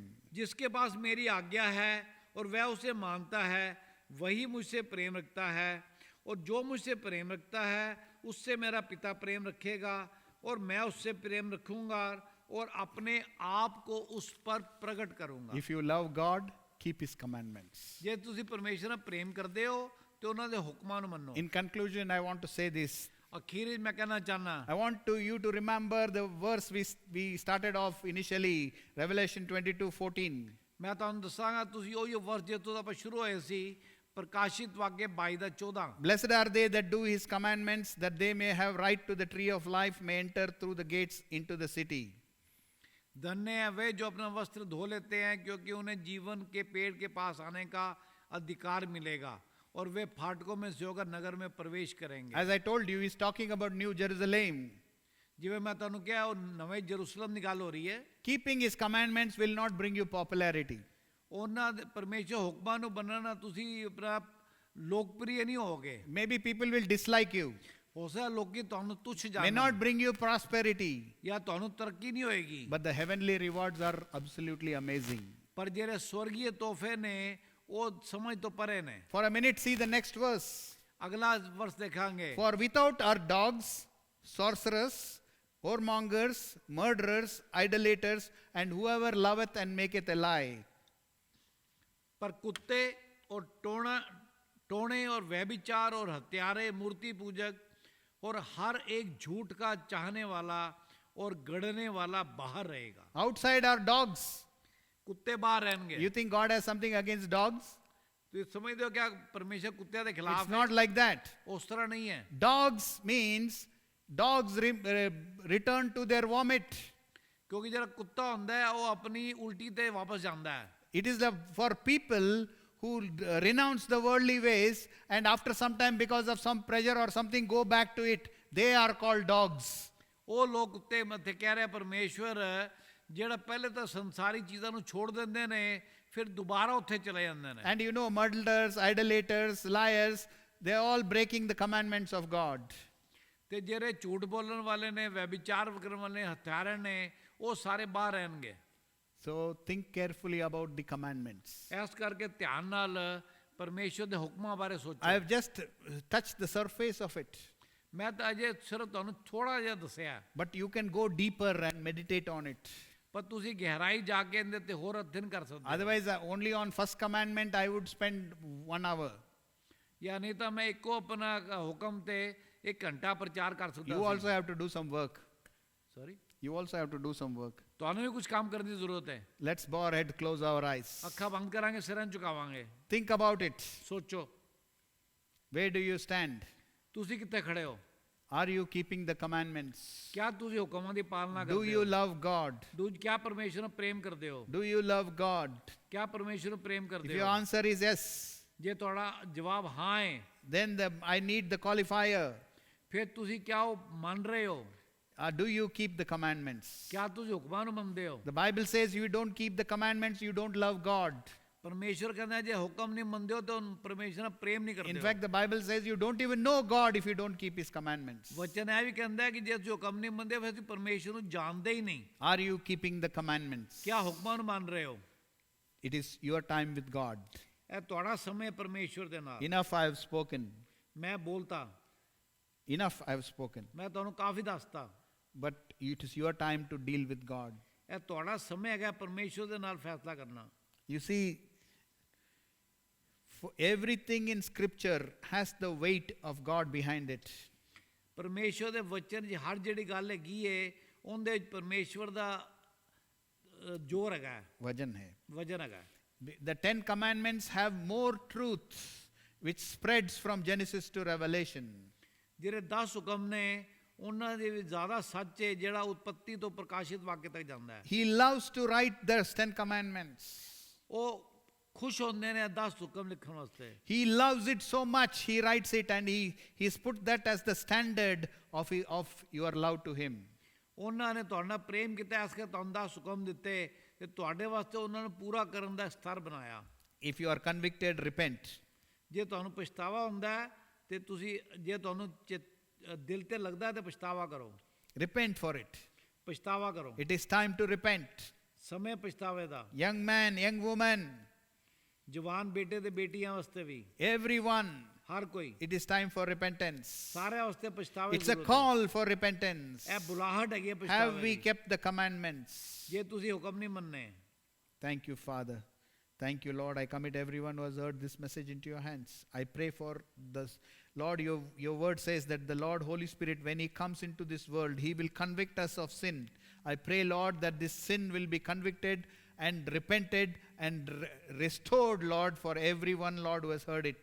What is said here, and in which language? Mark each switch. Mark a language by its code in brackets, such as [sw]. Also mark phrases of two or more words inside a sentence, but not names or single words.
[hi] जिसके पास मेरी आज्ञा है और वह उसे मानता है वही मुझसे प्रेम रखता है और जो मुझसे प्रेम रखता है उससे मेरा पिता प्रेम रखेगा और मैं उससे प्रेम रखूंगा और अपने आप को उस पर प्रकट करूंगा [en] If you love God, keep His commandments. [pa] ਜੇ ਤੁਸੀਂ ਪਰਮੇਸ਼ਰ ਨਾਲ ਪ੍ਰੇਮ ਕਰਦੇ ਹੋ ਤੇ ਉਹਨਾਂ ਦੇ ਹੁਕਮਾਂ ਨੂੰ ਮੰਨੋ [en] In conclusion, I want to say this. [pa] ਅਖੀਰ ਵਿੱਚ ਮੈਂ ਕਹਿਣਾ ਚਾਹਨਾ [en] I want you to remember the verse we started off initially, Revelation 22:14. [pa] ਮੈਂ ਤੁਹਾਨੂੰ ਦੱਸਾਂਗਾ ਤੁਸੀਂ ਉਹੀ ਵਰਸ ਜਿੱਥੋਂ ਆਪਾਂ ਸ਼ੁਰੂ ਹੋਏ ਸੀ ਪ੍ਰਕਾਸ਼ਿਤ ਵਾਕਿਆ 22:14 [en] Blessed are they that do His commandments, that they may have right to the tree of life, may enter through the gates into the city. [hi] धन्य है वे जो अपना वस्त्र धो लेते हैं क्योंकि उन्हें जीवन के पेड़ के पास आने का अधिकार मिलेगा और वे फाटकों में से होकर नगर में प्रवेश करेंगे [en] As I told you, He's talking about New Jerusalem. [pa] जिਵੇਂ ਮੈਂ ਤੁਹਾਨੂੰ ਕਿਹਾ ਉਹ ਨਵੇਂ ਜਰੂਸਲਮ ਦੀ ਗੱਲ ਹੋ ਰਹੀ ਹੈ [en] Keeping His commandments will not bring you popularity. [pa] ਉਹਨਾਂ ਦੇ ਪਰਮੇਸ਼ਰ ਹੁਕਮਾਂ ਨੂੰ ਮੰਨਣ ਨਾਲ ਤੁਸੀਂ ਆਪਣਾ ਲੋਕਪ੍ਰਿਯ ਨਹੀਂ ਹੋਗੇ [en] Maybe people will dislike you, [pa] ਹੋ ਸਕਦਾ ਲੋਕੀ ਤੁਹਾਨੂੰ ਤੁੱਛ [en] may [pa] ਜਾਣਨ [en] not bring you prosperity, [pa] ਜਾਂ ਤੁਹਾਨੂੰ ਤਰੱਕੀ ਨਹੀਂ ਹੋਏਗੀ [en] but the heavenly rewards are absolutely amazing. [pa] ਪਰ ਜਿਹੜੇ ਸਵਰਗੀय ਤੋਹਫੇ ਨੇ ਉਹ ਸਮਝ ਤੋਂ ਪਰੇ ਨੇ [en] For a minute, see the next verse. [pa] ਅਗਲਾ ਵਰਸ ਦੇਖਾਂਗੇ [en] For without are dogs, sorcerers, whoremongers, murderers, idolaters, and whoever loveth and maketh a lie. [hi] पर कुत्ते और टोने और व्यभिचार और हत्यारे मूर्ति पूजक और हर एक झूठ का चाहने वाला और गढ़ने वाला बाहर रहेगा [en] Outside are dogs. [hi] कुत्ते बाहर रहेंगे [en] You think God has something against dogs? [hi] तो समझते हो क्या परमेश्वर कुत्ते के खिलाफ [en] It's not like that. [hi] उस तरह नहीं है [en] Dogs means dogs return to their vomit. [hi] क्योंकि जरा कुत्ता होता है वो अपनी उल्टी ते वापस जाता है [en] It is for people who renounce the worldly ways and after some time because of some pressure or something go back to it. They are called dogs. [pa] ਉਹ ਲੋਕ ਕੁੱਤੇ ਮੱਥੇ ਕਹਿ ਰਿਹਾ ਪਰਮੇਸ਼ਵਰ ਜਿਹੜਾ ਪਹਿਲੇ ਤਾਂ ਸੰਸਾਰੀ ਚੀਜ਼ਾਂ ਨੂੰ ਛੋੜ ਦਿੰਦੇ ਨੇ ਫਿਰ ਦੁਬਾਰਾ ਉੱਥੇ ਚਲੇ ਜਾਂਦੇ ਨੇ [en] And you know, murderers, idolaters, liars, they are all breaking the commandments of God. [pa] ਤੇ ਜਿਹੜੇ ਝੂਠ ਬੋਲਣ ਵਾਲੇ ਨੇ ਵਿਚਾਰ ਕਰਨ ਵਾਲੇ ਹਥਿਆਰ ਨੇ ਉਹ ਸਾਰੇ ਬਾਹਰ ਰਹਿਣਗੇ [en] So think carefully about the commandments. [pa] ਇਸ ਕਰਕੇ ਧਿਆਨ ਨਾਲ ਪਰਮੇਸ਼ਵਰ ਦੇ ਹੁਕਮਾਂ ਬਾਰੇ [en] I [pa] ਸੋਚੋ [en] have just touched the surface of it. [pa] ਮੈਂ ਤਾਂ ਅਜੇ ਸਿਰਫ ਤੁਹਾਨੂੰ ਥੋੜਾ ਜਿਹਾ ਦੱਸਿਆ [en] But you can go deeper and meditate on it. [pa] ਪਰ ਤੁਸੀਂ ਗਹਿਰਾਈ ਜਾ ਕੇ ਇਹਦੇ ਤੇ ਹੋਰ ਅਧਿਐਨ ਕਰ ਸਕਦੇ ਹੋ [en] Otherwise, only on first commandment I would spend 1 hour. [pa] ਜਾਂ ਨਹੀਂ ਤਾਂ ਮੈਂ ਇੱਕੋ ਆਪਣਾ ਹੁਕਮ ਤੇ 1 ਘੰਟਾ ਪ੍ਰਚਾਰ ਕਰ ਸਕਦਾ [en] You also have to do some work. [pa] ਸੌਰੀ [en] You also have to do some work. [pa] ਤੁਹਾਨੂੰ ਵੀ ਕੁਝ ਕੰਮ ਕਰਨ ਦੀ ਜ਼ਰੂਰਤ ਹੈ [en] Let's bow our head, close our eyes. [pa] ਅੱਖਾਂ ਬੰਦ ਕਰਾਂਗੇ ਸਿਰਾਂ ਝੁਕਾਵਾਂਗੇ [en] Think about it. [pa] ਸੋਚੋ [en] Where do you stand? [pa] ਤੁਸੀਂ ਕਿੱਥੇ ਖੜੇ ਹੋ [en] Are you keeping the commandments? [pa] ਕਿਆ ਤੁਸੀਂ ਹੁਕਮਾਂ ਦੀ ਪਾਲਣਾ [en] Do [pa] ਕਰਦੇ [en] you [pa] ਹੋ [en] love God? [pa] ਕਿਆ ਪਰਮੇਸ਼ਰ ਨੂੰ ਪ੍ਰੇਮ ਕਰਦੇ ਹੋ [en] Do you love God? [pa] ਕਿਆ ਪਰਮੇਸ਼ਰ ਨੂੰ ਪ੍ਰੇਮ [en] If [pa] ਕਰਦੇ [en] your [pa] ਹੋ [en] answer is yes, [pa] ਜੇ ਤੁਹਾਡਾ ਜਵਾਬ ਹਾਂ ਹੈ [en] then I need the qualifier. [pa] ਫਿਰ ਤੁਸੀਂ ਕਿਆ ਉਹ ਮੰਨ ਰਹੇ ਹੋ [en] Do you keep the commandments? [pa] ਕਿਆ ਤੁਸੀਂ ਹੁਕਮਾਂ ਨੂੰ ਮੰਨਦੇ ਹੋ [en] The Bible says you don't keep the commandments, you don't love God. [pa] ਪਰਮੇਸ਼ਰ ਕਹਿੰਦਾ ਜੇ ਹੁਕਮ ਨਹੀਂ ਮੰਨਦੇ ਹੋ ਤਾਂ ਪਰਮੇਸ਼ਰ ਨਾਲ ਪ੍ਰੇਮ ਨਹੀਂ [en] In [pa] ਕਰਦੇ [en] fact, the Bible says you don't even know God if you don't keep His commandments. [pa] ਵਚਨ ਇਹ ਵੀ ਕਹਿੰਦਾ ਹੈ ਕਿ ਜੇ ਤੁਸੀਂ ਹੁਕਮ ਨਹੀਂ ਮੰਨਦੇ ਫਿਰ ਤੁਸੀਂ ਪਰਮੇਸ਼ਰ ਨੂੰ ਜਾਣਦੇ ਹੀ ਨਹੀਂ [en] Are you keeping the commandments? [pa] ਕਿਆ ਹੁਕਮਾਂ ਨੂੰ ਮੰਨ ਰਹੇ ਹੋ [en] It is your time with God. [pa] ਇਹ ਤੁਹਾਡਾ ਸਮੇਂ ਪਰਮੇਸ਼ਰ ਦੇ ਨਾਲ [en] Enough I have spoken. [pa] ਮੈਂ ਬੋਲਤਾ [en] Enough I have spoken. [pa] ਮੈਂ ਤੁਹਾਨੂੰ ਕਾਫੀ ਦੱਸਤਾ [en] but it is your time to deal with God. [pa] ਇਹ ਤੁਹਾਡਾ ਸਮੇਂ ਹੈਗਾ ਪਰਮੇਸ਼ਵਰ ਦੇ ਨਾਲ ਫੈਸਲਾ ਕਰਨਾ। [en] You see, for everything in Scripture has the weight of God behind it. [pa] ਪਰਮੇਸ਼ਵਰ ਦੇ ਵਚਨ 'ਚ ਹਰ ਜਿਹੜੀ ਗੱਲ ਹੈਗੀ ਏ ਉਹਦੇ ਵਿੱਚ ਪਰਮੇਸ਼ਵਰ ਦਾ ਜ਼ੋਰ ਹੈਗਾ, [hi] वजन है. [pa] ਵਜਨ ਹੈਗਾ। [en] The 10 Commandments have more truth which spreads from Genesis to Revelation. [pa] ਜਿਹੜੇ 10 ਹੁਕਮ ਨੇ ਉਹਨਾਂ ਦੇ ਵੀ ਜ਼ਿਆਦਾ ਸੱਚ ਹੈ ਜਿਹੜਾ ਉਤਪੱਤੀ ਤੋਂ ਪ੍ਰਕਾਸ਼ਿਤ ਵਾਕਿਆ ਤੱਕ ਜਾਂਦਾ ਹੈ। [en] He loves to write those 10 Commandments. [pa] ਉਹ ਖੁਸ਼ ਹੁੰਦੇ ਨੇ 10 ਹੁਕਮ ਲਿਖਣ ਵਾਸਤੇ। [en] He loves it so much, he writes it and he's put that as the standard of your love to him. [pa] ਉਹਨਾਂ ਨੇ ਤੁਹਾਡੇ ਨਾਲ ਪ੍ਰੇਮ ਕੀਤਾ, ਇਸ ਕਰਕੇ ਤੁਹਾਨੂੰ 10 ਹੁਕਮ ਦਿੱਤੇ ਤੇ ਤੁਹਾਡੇ ਵਾਸਤੇ ਉਹਨਾਂ ਨੂੰ ਪੂਰਾ ਕਰਨ ਦਾ ਸਤਰ ਬਣਾਇਆ। [en] If you are convicted, repent. [pa] ਜੇ ਤੁਹਾਨੂੰ ਪਛਤਾਵਾ ਹੁੰਦਾ ਹੈ ਤੇ ਤੁਸੀਂ, ਜੇ ਤੁਹਾਨੂੰ ਦਿਲ ਤੇ ਲੱਗਦਾ ਤੇ ਪਛਤਾਵਾ ਕਰੋ। [en] Repent for it. [pa] ਪਛਤਾਵਾ ਕਰੋ। [en] It is time to repent. [pa] ਸਮੇਂ ਪਛਤਾਵੇ ਦਾ। [en] Young man, young woman, [pa] ਜਵਾਨ ਬੇਟੇ ਤੇ ਬੇਟੀਆਂ ਵਾਸਤੇ ਵੀ, [en] everyone, [pa] ਹਰ ਕੋਈ, [en] it is time for repentance. [pa] ਸਾਰਿਆਂ ਵਾਸਤੇ ਪਛਤਾਵੇ। [en] It's a call for repentance. [pa] ਇਹ ਬੁਲਾਹਟ ਹੈਗੀ [en] Have [pa] ਪਛਤਾਵੇ [en] we [pa] ਦੀ। [en] kept the commandments? [pa] ਜੇ ਤੁਸੀਂ ਹੁਕਮ ਨਹੀਂ ਮੰਨੇ। [en] Thank you, Father. Thank you, Lord. I commit everyone who has heard this message into your hands. I pray for this. Lord, your word says that the Lord, Holy Spirit, when he comes into this world, he will convict us of sin. I pray, Lord, that this sin will be convicted and repented and restored, Lord, for everyone, Lord, who has heard it.